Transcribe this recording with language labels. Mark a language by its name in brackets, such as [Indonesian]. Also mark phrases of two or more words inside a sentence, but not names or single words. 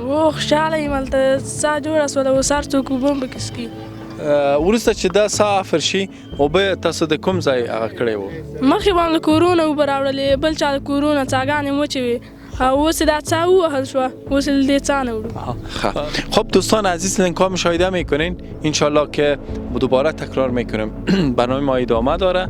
[Pashto] و خوشحاله یم هلته سا جوړه سوله اوس هر څوک اوبه هم پکې څښي. وروسته چې دا سا حفر شي اوبه تاسو د کوم ځای هغه کړی وو؟ مخکې به هم له کورونه اوبه راوړلې بل چا د کورونه څاګانې مچې وې او اوس دا څا ووهل شوه اوس له دې څا نه وړو. [Persian] خب دوستان عزیز لینکا مشاهده میکنین انشالله که دوباره تکرار میکنم برنامه ما ادامه داره.